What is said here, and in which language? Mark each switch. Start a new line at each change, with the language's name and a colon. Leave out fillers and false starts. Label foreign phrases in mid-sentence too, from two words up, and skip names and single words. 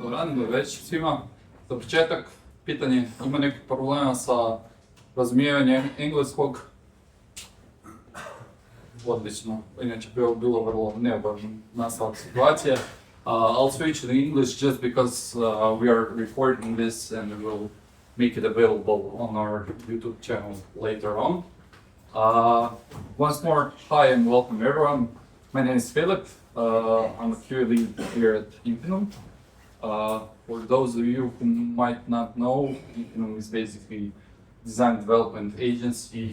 Croatian: dan već svima. Za početak, pitanje, ima nekih problema sa razumijevanjem engleskog? Odlično, inače bi ovo bilo vrlo neugodno nastavak situacije.
English: I'll switch to English just because we are recording this and we will make it available on our YouTube channel later on. Once more, hi and welcome everyone. My name is Philip. I'm a QA lead here at Infinum. For those of you who might not know, Infinum is basically a design development agency.